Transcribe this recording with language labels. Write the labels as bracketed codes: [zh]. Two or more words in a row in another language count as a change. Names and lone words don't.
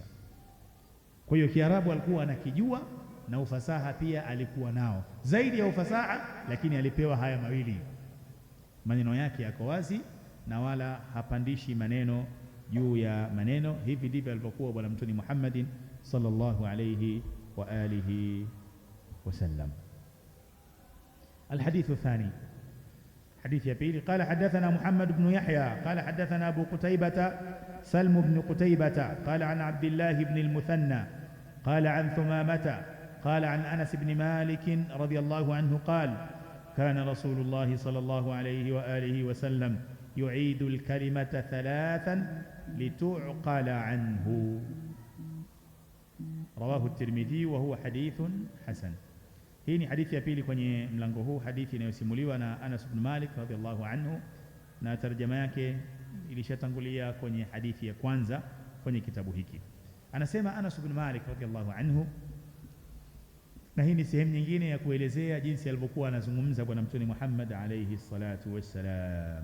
[sw] Kwa hiyo Kiarabu alikuwa anakijua na ufasaha pia alikuwa nao, zaidi ya ufasaha, lakini alipewa haya mawili. Maneno yake yako wazi na wala hapandishi maneno juu ya maneno. Hivi ndivyo alivyokuwa bwana Mtume Muhammadin [ar] صلى الله عليه وعلى آله وسلم. الحديث الثاني، حديث يبيل قال حدثنا محمد بن يحيى قال حدثنا أبو قتيبة سلم بن قتيبة قال عن عبد الله بن المثنى قال عن ثمامة قال عن أنس بن مالك رضي الله عنه قال كان رسول الله صلى الله عليه وآله وسلم يعيد الكلمة ثلاثا لتعقل عنه. رواه الترمذي وهو حديث حسن. [sw] Hii ni hadithi ya pili kwenye mlango huu, hadithi inayosimuliwa na Anas ibn Malik [ar] رضي الله عنه, [sw] na tarjama yake ilishatangulia kwenye hadithi ya kwanza kwenye kitabu hiki. Anasema Anas ibn Malik [ar] رضي الله عنه, [sw] na hii ni sehemu nyingine ya kuelezea jinsi alivyokuwa anazungumza bwana Mtume Muhammad [ar] عليه الصلاة والسلام.